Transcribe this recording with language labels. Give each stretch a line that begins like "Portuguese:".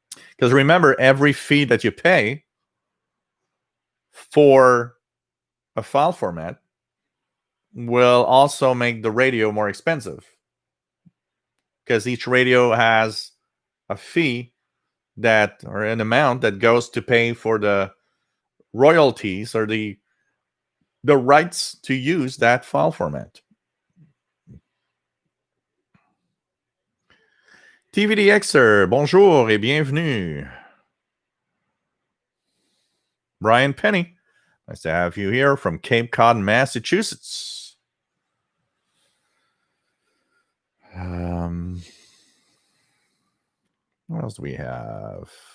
English: Because remember, every fee that you pay for a file format will also make the radio more expensive, because each radio has a fee or an amount that goes to pay for the royalties or the rights to use that file format.
French: TVDXer, bonjour et bienvenue.
English: Brian Penny, nice to have you here from Cape Cod, Massachusetts. What else do we have?